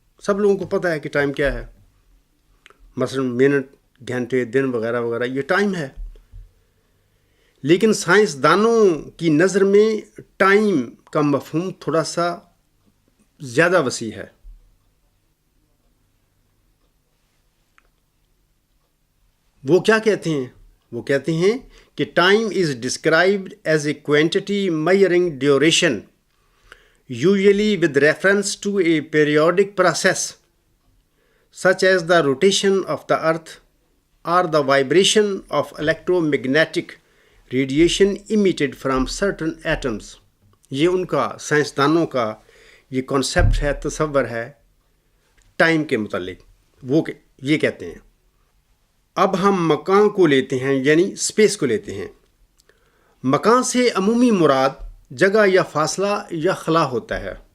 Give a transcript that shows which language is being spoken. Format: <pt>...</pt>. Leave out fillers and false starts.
<ur>سب لوگوں کو پتہ ہے کہ ٹائم کیا ہے. مثلا منٹ، گھنٹے، دن وغیرہ وغیرہ، یہ ٹائم ہے. لیکن سائنسدانوں کی نظر میں ٹائم کا مفہوم تھوڑا سا زیادہ وسیع ہے. وہ کیا کہتے ہیں؟ وہ کہتے ہیں کہ</ur> <en>Time is described as a quantity measuring duration usually with reference to a periodic process such as the rotation of the earth or the vibration of electromagnetic radiation emitted from certain atoms.</en> <ur>یہ ان کا سائنسدانوں کا یہ concept ہے، تصور ہے time کے متعلق. وہ یہ کہتے ہیں. اب ہم مکان کو لیتے ہیں، یعنی اسپیس کو لیتے ہیں. مکان سے عمومی مراد جگہ یا فاصلہ یا خلا ہوتا ہے.</ur>